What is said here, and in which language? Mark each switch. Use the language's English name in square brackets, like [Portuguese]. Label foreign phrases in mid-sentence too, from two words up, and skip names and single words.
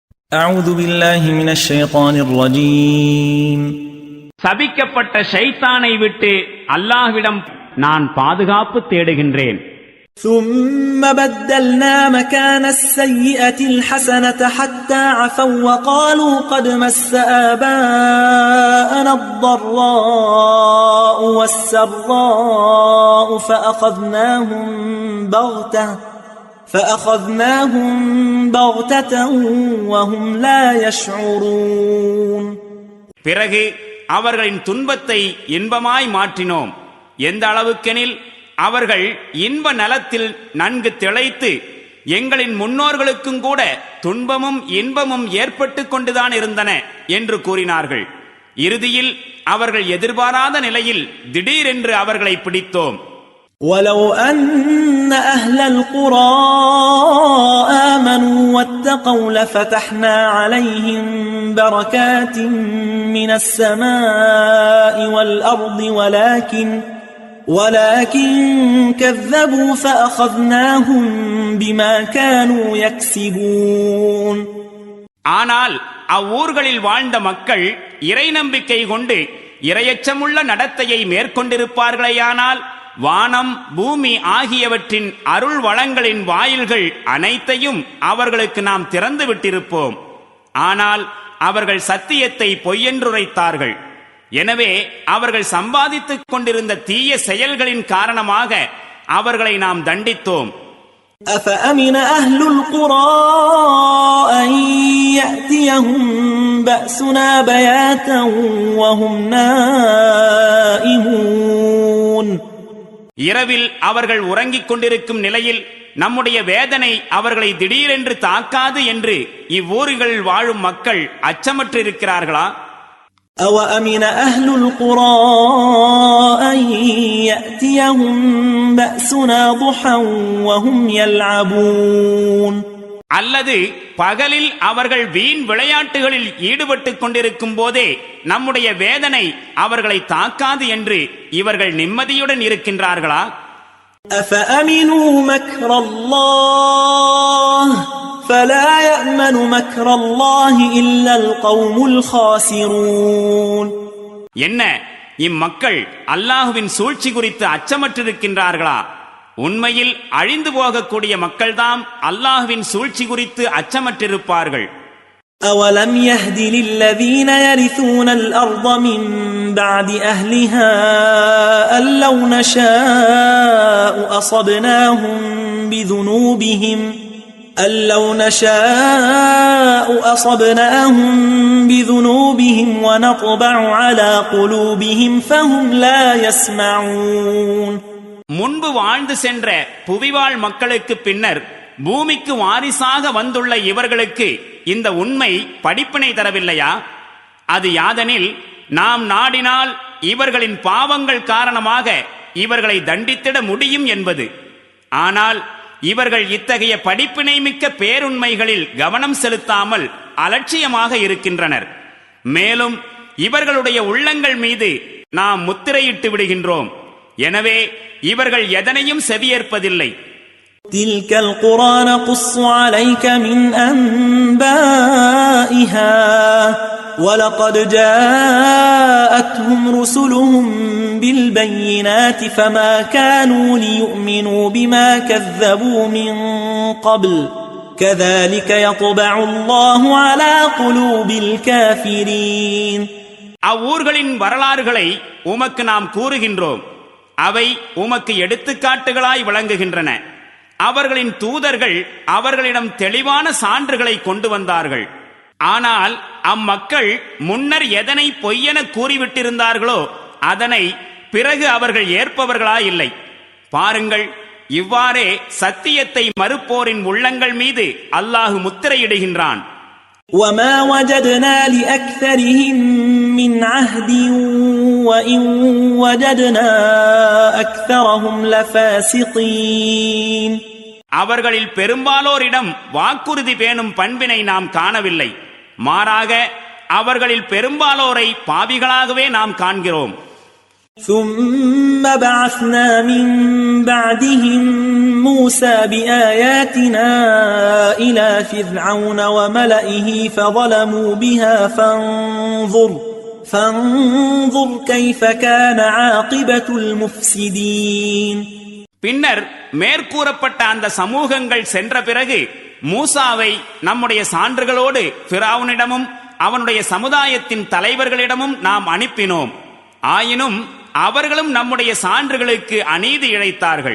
[Arabic] أعوذ بالله من الشيطان الرجيم. [Tamil] சபிக்கப்பட்ட ஷைத்தானை விட்டு அல்லாஹ்விடம் நான் பாதுகாப்பு தேடுகின்றேன். [Arabic] ثم بدلنا مكان السيئة الحسنة حتى عفوا وقالوا قد مس آباءنا الضراء والسراء فأخذناهم بغتة وهم لا يشعرون. [Tamil] பிறகு அவர்களின் துன்பத்தை இன்பமாய் மாற்றினோம். எந்த அளவுக்கெனில் அவர்கள் இன்ப நலத்தில் நன்கு திளைத்து எங்களின் முன்னோர்களுக்கும் கூட துன்பமும் இன்பமும் ஏற்பட்டு கொண்டுதான் இருந்தன என்று கூறினார்கள். இறுதியில் அவர்கள் எதிர்பாராத நிலையில் திடீரென்று அவர்களை பிடித்தோம். [Arabic] وَلَوْ أَنَّ أَهْلَ الْقُرَىٰ آمَنُوا وَاتَّقَوْا لَفَتَحْنَا عَلَيْهِمْ بَرَكَاتٍ مِّنَ السَّمَاءِ وَالْأَرْضِ ولكن كذبوا فأخذناهم بما كانوا يكسبون. [Tamil] ஆனால் அவ்வூர்களில் வாழ்ந்த மக்கள் இறை நம்பிக்கை கொண்டு இறையச்சமுள்ள நடத்தையை மேற்கொண்டிருப்பார்களேயானால் வானம் பூமி ஆகியவற்றின் அருள் வளங்களின் வாயில்கள் அனைத்தையும் அவர்களுக்கு நாம் திறந்து விட்டிருப்போம். ஆனால் அவர்கள் சத்தியத்தை பொய்யென்றுரைத்தார்கள். எனவே அவர்கள் சம்பாதித்துக் கொண்டிருந்த தீய செயல்களின் காரணமாக அவர்களை நாம் தண்டித்தோம். [Arabic] أَفَأَمِنَ أَهْلُ الْقُرَىٰ أَن يَأْتِيَهُم بَأْسُنَا بَيَاتًا وَهُمْ نَائِمُونَ. [Tamil] இரவில் அவர்கள் உறங்கிக் கொண்டிருக்கும் நிலையில் நம்முடைய வேதனை அவர்களை திடீரென்று தாக்காது என்று இவ்வூர்களில் வாழும் மக்கள் அச்சமற்றிருக்கிறார்களா? [Arabic] أَوَأَمِنَ أَهْلُ الْقُرَىٰ أَن يَأْتِيَهُم بَأْسُنَا ضُحًى وَهُمْ يَلْعَبُونَ. [Tamil] அல்லது பகலில் அவர்கள் வீண் விளையாட்டுகளில் ஈடுபட்டுக் கொண்டிருக்கும் போதே நம்முடைய வேதனை அவர்களை தாக்காது என்று இவர்கள் நிம்மதியுடன் இருக்கின்றார்களா? [Arabic] أَفَأَمِنُوا مَكْرَ اللَّهِ فَلَا يَأْمَنُ مَكْرَ اللَّهِ إِلَّا الْقَوْمُ الْخَاسِرُونَ. [Tamil] என்ன இம்மக்கள் அல்லாஹுவின் சூழ்ச்சி குறித்து அச்சமற்றிருக்கின்றார்களா? உண்மையில் அழிந்து போகக்கூடிய மக்கள்தாம் அல்லாஹுவின் சூழ்ச்சி குறித்து அச்சமற்றிருப்பார்கள். [Arabic] أَوَلَمْ يَهْدِ لِلَّذِينَ يَرِثُونَ الْأَرْضَ مِنْ بَعْدِ أَهْلِهَا أَنْ لَوْ نَشَاءُ أَصَبْنَاهُمْ بِذُنُوبِهِمْ وَنَطْبَعُ عَلَى قُلُوبِهِمْ فَهُمْ لَا يَسْمَعُونَ. [Tamil] முன்பு வாழ்ந்து சென்ற புவிவாழ் மக்களுக்கு பின்னர் பூமிக்கு வாரிசாக வந்துள்ள இவர்களுக்கு இந்த உண்மை படிப்பினை தரவில்லையா? அது யாதெனில் நாம் நாடினால் இவர்களின் பாவங்கள் காரணமாக இவர்களை தண்டித்திட முடியும் என்பது. ஆனால் இவர்கள் இத்தகைய படிப்பினை மிக்க பேருண்மைகளில் கவனம் செலுத்தாமல் அலட்சியமாக இருக்கின்றனர். மேலும் இவர்களுடைய உள்ளங்கள் மீது நாம் முத்திரையிட்டு விடுகின்றோம். எனவே இவர்கள் எதனையும் செவியேற்பதில்லை. [Arabic] تِلْكَ الْقُرَىٰ نَقُصُّ عَلَيْكَ مِنْ أَنْبَائِهَا وَلَقَدْ جَاءَتْهُمْ رُسُلُهُم بِالْبَيِّنَاتِ فَمَا كَانُوا لِيُؤْمِنُوا بِمَا كَذَّبُوا مِنْ قَبْلُ كَذَلِكَ يَطْبَعُ اللَّهُ عَلَى قُلُوبِ الْكَافِرِينَ. [Tamil] அவ்வூர்களின் வரலாறுகளை உமக்கு நாம் கூறுகின்றோம். அவை உமக்கு எடுத்துக்காட்டுகளாய் விளங்குகின்றன. அவர்களின் தூதர்கள் அவர்களிடம் தெளிவான சான்றுகளை கொண்டு வந்தார்கள். ஆனால் அம்மக்கள் முன்னர் எதனை பொய்யென கூறிவிட்டிருந்தார்களோ அதனை பிறகு அவர்கள் ஏற்பவர்களாயில்லை. பாருங்கள், இவ்வாறே சத்தியத்தை மறுப்போரின் உள்ளங்கள் மீது அல்லாஹு முத்திரையிடுகின்றான். [Arabic] وَمَا وَجَدْنَا لِأَكْثَرِهِمْ مِنْ عَهْدٍ وَإِنْ وَجَدْنَا أَكْثَرَهُمْ لَفَاسِقِينَ. [Tamil] அவர்களில் பெரும்பாலோரிடம் வாக்குறுதி பேணும் பண்பினை நாம் காணவில்லை. மாறாக அவர்களில் பெரும்பாலோரை பாவிகளாகவே நாம் காண்கிறோம். [Arabic] ثم بعثنا من بعدهم موسى بآياتنا إلى فرعون وملئه فظلموا بها فانظر كيف كان عاقبة المفسدين. [Tamil] பின்னர் மேற்கூறப்பட்ட அந்த சமூகங்கள் சென்ற பிறகு மூசாவை நம்முடைய சான்றுகளோடு ஃபிரௌனிடமும் அவனுடைய சமுதாயத்தின் தலைவர்களிடமும் நாம் அனுப்பினோம். ஆயினும் அவர்களும் நம்முடைய சான்றுகளுக்கு அநீதி இழைத்தார்கள்.